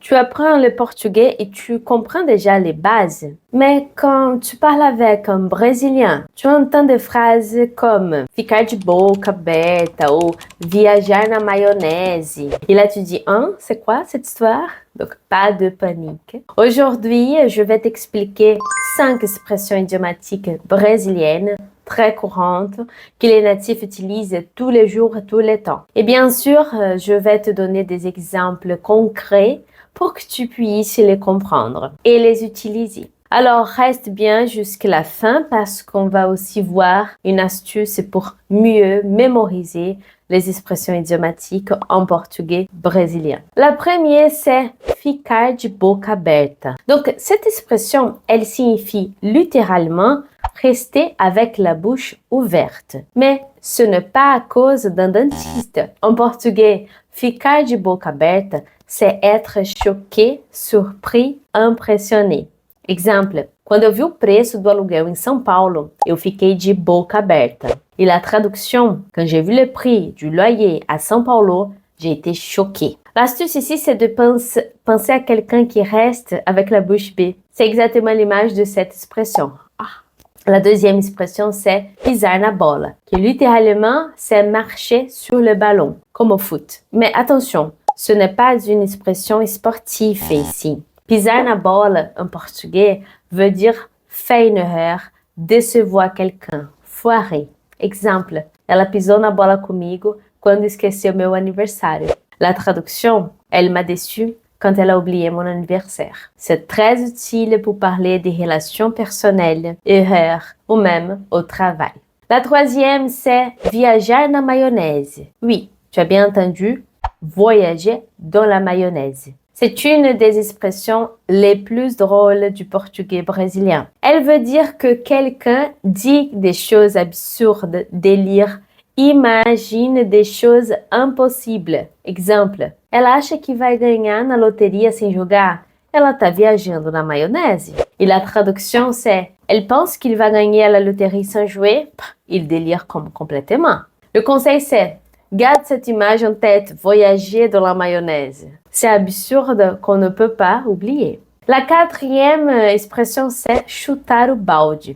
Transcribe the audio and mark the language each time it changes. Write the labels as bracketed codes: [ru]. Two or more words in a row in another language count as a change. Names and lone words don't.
[fr] Tu apprends le portugais et tu comprends déjà les bases. Mais quand tu parles avec un Brésilien, tu entends des phrases comme [pt] ficar de boca aberta [fr] ou [pt] viajar na maionese. [fr] Et là, tu dis, hein, c'est quoi cette histoire? Donc, pas de panique. Aujourd'hui, je vais t'expliquer 5 expressions idiomatiques brésiliennes très courantes que les natifs utilisent tous les jours, tous les temps. Et bien sûr, je vais te donner des exemples concrets pour que tu puisses les comprendre et les utiliser. Alors, reste bien jusqu'à la fin parce qu'on va aussi voir une astuce pour mieux mémoriser les expressions idiomatiques en portugais brésilien. La première, c'est [pt] ficar de boca aberta. [fr] Donc, cette expression, elle signifie littéralement rester avec la bouche ouverte. Mais ce n'est pas à cause d'un dentiste. En portugais, [pt] ficar de boca aberta, [fr] c'est être choqué, surpris, impressionné. Exemple, [pt] quando eu vi o preço do aluguel em São Paulo, eu fiquei de boca aberta. [fr] Et la traduction, quand j'ai vu le prix du loyer à São Paulo, j'ai été choquée. L'astuce ici, c'est de penser à quelqu'un qui reste avec la bouche bée. C'est exactement l'image de cette expression. La deuxième expression, c'est [pt] pisar na bola, [fr] qui littéralement, c'est marcher sur le ballon, comme au foot. Mais attention, ce n'est pas une expression sportive ici. [pt] Pisar na bola, [fr] en portugais, veut dire faire une erreur, décevoir quelqu'un, foirer. Exemple, [pt] ela pisou na bola comigo quando esqueceu meu aniversário. [fr] La traduction, elle m'a déçu quand elle a oublié mon anniversaire. C'est très utile pour parler des relations personnelles, erreurs ou même au travail. La troisième, c'est [pt] viajar na maionese. [fr] Oui, tu as bien entendu, voyager dans la mayonnaise. C'est une des expressions les plus drôles du portugais brésilien. Elle veut dire que quelqu'un dit des choses absurdes, délire, imagine des choses impossibles. Exemple, [pt] ela acha que vai ganhar na loteria sem jogar? Ela tá viajando na maionese. [fr] Et la traduction, c'est elle pense qu'il va gagner à la loterie sans jouer? Il délire complètement. Le conseil, c'est garde cette image en tête, voyager dans la mayonnaise. C'est absurde qu'on ne peut pas oublier. La quatrième expression, c'est [pt] chutar o balde.